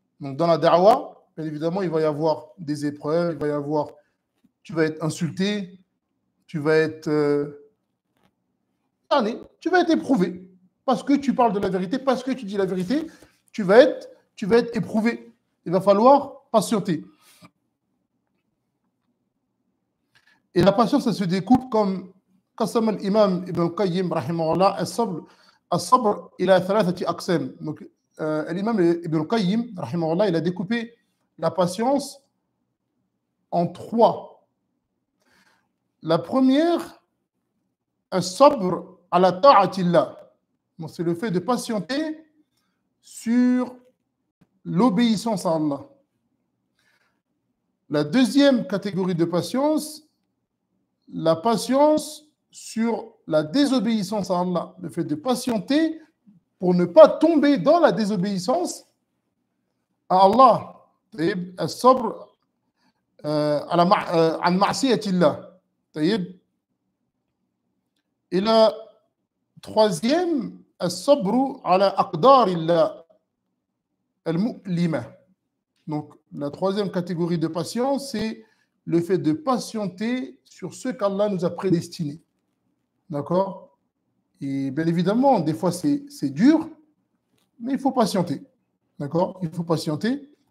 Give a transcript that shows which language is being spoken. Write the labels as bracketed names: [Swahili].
[French] Donc dans la da'wa, bien évidemment, il va y avoir des épreuves, il va y avoir, tu vas être insulté, tu vas être éprouvé parce que tu parles de la vérité, parce que tu dis la vérité, tu vas être éprouvé. Il va falloir patienter. Et la patience, ça se découpe comme [Arabic] قسم الإمام ابن القيم رحمه الله الصبر إلى ثلاثة أقسام. [French] Donc, l'imam Ibn al-Qayyim [Arabic] رحمه الله, [French] il a découpé la patience en 3. La première, [Arabic] الصبر على طاعة الله. [French] Donc, c'est le fait de patienter sur l'obéissance à Allah. La deuxième catégorie de patience, la patience sur la désobéissance à Allah, le fait de patienter pour ne pas tomber dans la désobéissance à Allah. [Arabic] الصبر عن معصية الله. [French] Et la troisième, [Arabic] الصبر على أقدار الله المؤلمة. [French] Donc, la troisième catégorie de patience, c'est le fait de patienter sur ce qu'Allah nous a prédestiné. D'accord? Et bien évidemment, des fois, c'est dur, mais il faut patienter. D'accord? Il faut patienter.